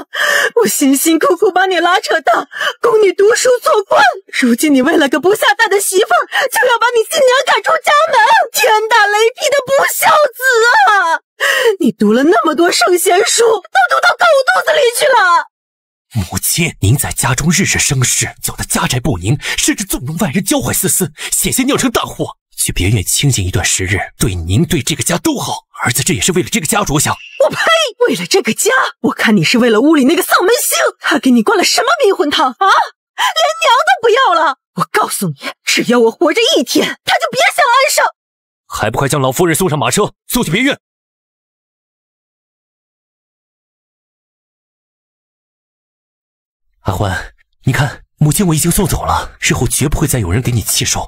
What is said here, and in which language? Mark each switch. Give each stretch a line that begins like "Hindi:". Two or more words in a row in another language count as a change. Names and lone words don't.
Chinese: 我辛辛苦苦把你拉扯大，供你讀書做官，如今你為了個不下蛋的媳婦兒，就要把你新娘趕出家門，天打雷劈的不孝子啊！你讀了那麼多聖賢書，都讀到狗肚子裡去了。母親，您在家中日日生事，攪得家宅不寧，甚至縱容外人教壞思思，險些釀成大禍。去別院清靜一段時日，對您對這個家都好。兒子這也是為了這個家着想。我呸！為了這個家，我看你是為了屋裡那個喪門星，他給你灌了什麼迷魂湯啊？娘都不要了。我告诉你，只要我活着一天，他就别想安生。还不快将老夫人送上马车，送去别院！阿欢，你看，母亲我已经送走了，日后绝不会再有人给你弃受。